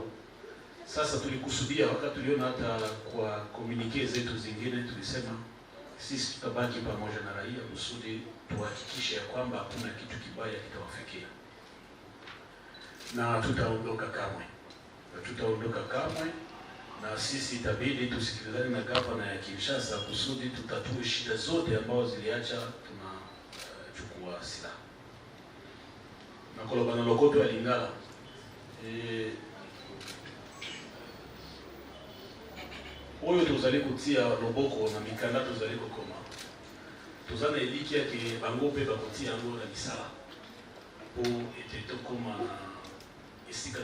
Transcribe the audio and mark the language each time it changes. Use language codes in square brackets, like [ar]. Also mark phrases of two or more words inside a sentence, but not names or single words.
[sw] Sasa tulikusudia, wakati tuliona hata kwa communique zetu zingine, tulisema sisi tutabaki pamoja na raia kusudi tuhakikishe ya kwamba hakuna kitu kibaya kitawafikia, na tutaondoka kamwe. Na sisi itabidi tusikilizane na gavana ya Kinshasa kusudi tutatue shida zote ambazo ziliacha tunachukua silaha. [ln] Na kolobana lokoto ya Lingala, oyo tozali kotia loboko na mikanda tozali kokoma toza na elikia ke bango mpe bakotia yango na misala po ete tokóma na esika